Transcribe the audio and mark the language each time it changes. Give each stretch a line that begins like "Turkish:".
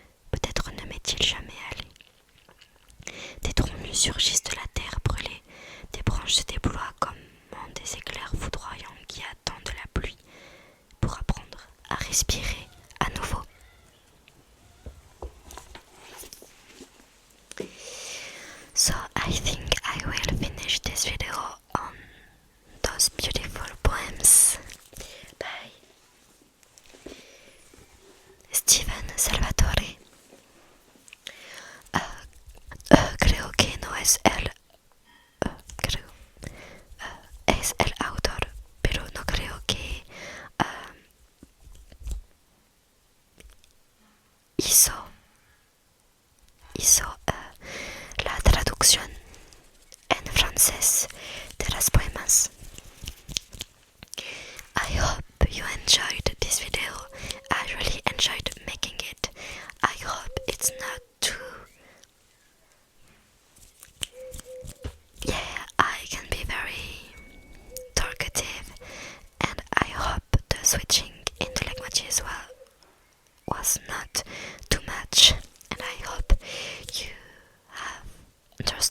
French: Peut-être ne m'est-il jamais allé. Des troncs nus surgissent de la terre brûlée, des branches se déploient comme des éclairs foudroyants qui attendent la pluie pour apprendre à respirer à nouveau.
English: So I think I will finish this video on those beautiful poems by Stephen Salvatore.
Spanish: Creo que no es es el autor, pero no creo que hizo la traducción en francés de las poemas.
English: I hope you enjoyed this video. I really enjoyed making it. I hope it's not too... Yeah, I can be very talkative, and I hope the switching into language as well was not too much, and I hope you have